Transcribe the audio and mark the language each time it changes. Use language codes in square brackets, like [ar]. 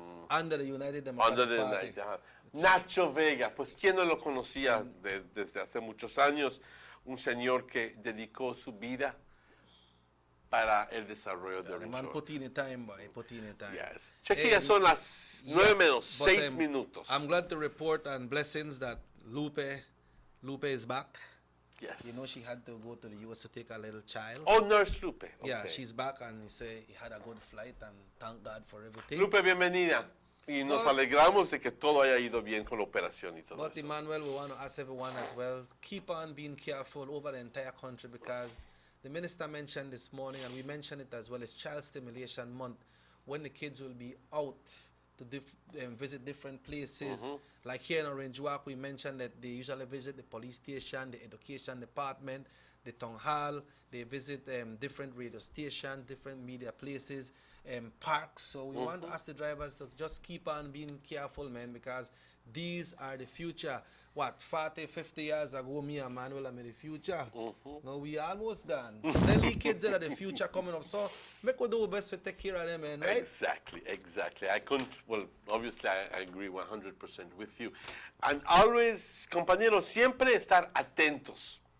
[en] under the United Democratic Party. [es] Nacho Vega, pues ¿quién no lo conocía desde hace muchos años? Un señor que dedicó su vida para el desarrollo de Orange Walk. [en] Put in time, boy. Put in time. Yes. [es] Cheque, ya son las 9:06 minutos. [en] I'm glad to report and blessings that Lupe is back. Yes. You know, she had to go to the U.S. to take a little child. Oh, Nurse Lupe. Okay. Yeah, she's back, and he said he had a good flight, and thank God for everything. [es] Lupe, bienvenida. Y nos alegramos de que todo haya ido bien con la operación y todo [en] But [es] eso. [en] Emmanuel, we want to ask everyone as well, keep on being careful over the entire country, because the minister mentioned this morning, and we mentioned it as well, it's Child Stimulation Month, when the kids will be out to visit different places. Like here in Orange Walk, we mentioned that they usually visit the police station, the education department, the town hall. They visit different radio stations, different media places, parks. So we want to ask the drivers to just keep on being careful, man, because these are the future. What, 40, 50 years ago, me and Manuel are in the future. Now we almost done. So then the kids are the future coming up. So make we do our best to take care of them, man, right? Exactly. I couldn't, well, obviously I agree 100% with you. And always, [es] compañeros, siempre estar atentos.